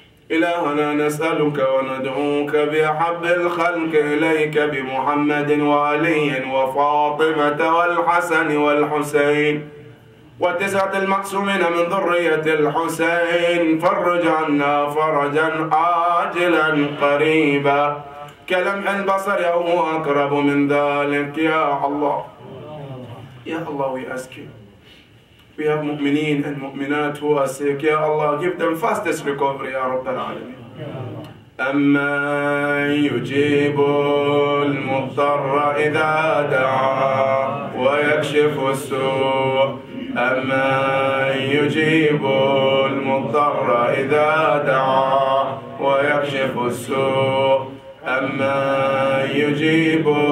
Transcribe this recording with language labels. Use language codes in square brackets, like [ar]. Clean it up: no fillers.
[ar] إلهنا نسألك وندعوك بأحب الخلق إليك بمحمد وعلي وفاطمة والحسن والحسين وتسعة المقسومين من ذرية الحسين. فرج عنا فرجا عاجلا قريبا كلمح البصر أو هو أقرب من ذلك. يا الله يا [en] Allah, we ask you. We have mu'mineen and mu'minat who are sick. Ya Allah, give them fastest recovery, Ya Rabbal Alameen. [ar] أَمَّن يُجِيبُ الْمُضْطَرَّ إِذَا دَعَاهُ وَيَكْشِفُ السُّوءَ أَمَّن يُجِيبُ الْمُضْطَرَّ إِذَا دَعَاهُ وَيَكْشِفُ السُّوءَ أَمَّن يُجِيبُ